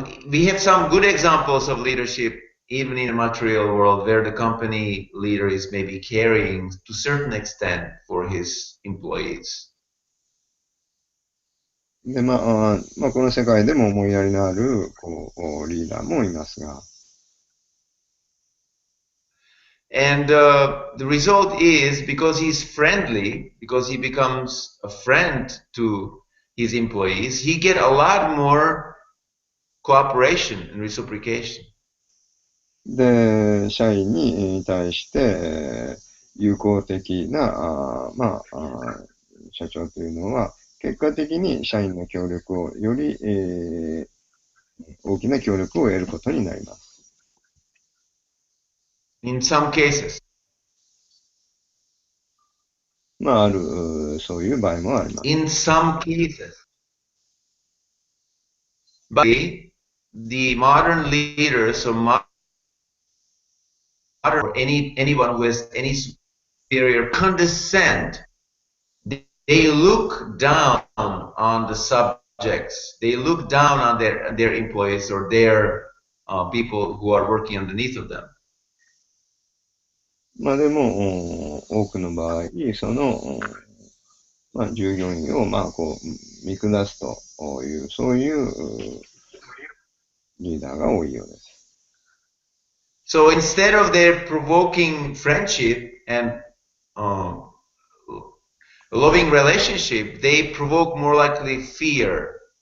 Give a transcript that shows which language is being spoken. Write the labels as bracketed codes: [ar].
[en] we have some good examples of leadership even in the material world where the company leader is maybe caring to a certain extent for his employees. [ja] で、この世界でも思いやりのあるリーダーもいますが、 [en] And the result is because he's friendly, because he becomes a friend to his employees, he get a lot more cooperation and reciprocation. [ja] で、社員に対して、友好的な社長というのは、結果的に社員の協力を、より、大きな協力を得ることになります。 [en] In some cases. [ja] ある、そういう場合もあります。 [en] In some cases. But the modern leaders or modern or anyone who has any superior condescend. They look down on the subjects. They look down on their employees or their people who are working underneath of them. [ja] でも、多くの場合、その、従業員を、見下すという、そういうリーダーが多いようです。 [en] So instead of their provoking friendship and loving relationship, they provoke more likely fear.